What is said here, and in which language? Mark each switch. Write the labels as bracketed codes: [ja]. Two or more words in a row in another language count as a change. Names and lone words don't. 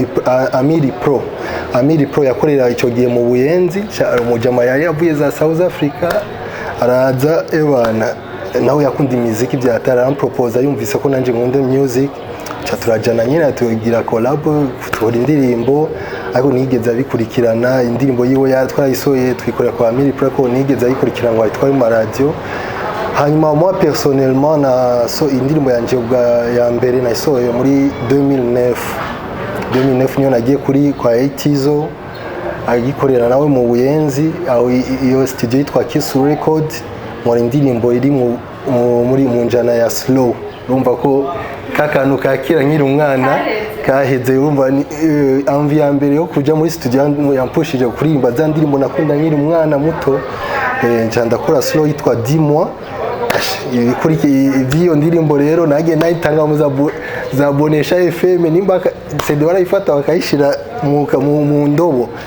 [rn] Amiri Pro yakorera icyo gihe mu Buyenzi umujama yari yavuye za South Africa araza ebana nawe yakunda imiziki byatara ampropose yumvise ko nanje nkunda music cha turajana nyine tugira collab tukora indirimbo ariko nigeze abikurikirana indirimbo yiwe yatwayisoye twikorera kwa Amiri Pro ko nigeze ayikurikirana ngo ayitware mu radio. Hanyuma [fr] moi personnellement [rn] na so indirimbo yanje ya mbere nayisoye muri 2009 niyo nagiye kuri kwa Etizo agikorera nawe mu Buyenzi aho iyo studio yitwa Kiss Record muri indirimbo iri muri mu njana ya slow urumva ko kakanu kakira nkiri umwana kaheze urumva amvi ya mbere yo kuja muri studio yampushije kuririmba za ndirimbo nakunda nkiri umwana muto ndakora slow yitwa Dis-moi kuri iyo ndirimbo rero nagiye nayitanga za Bonesha FM nimba CD barayifata bakayishira mu ndobo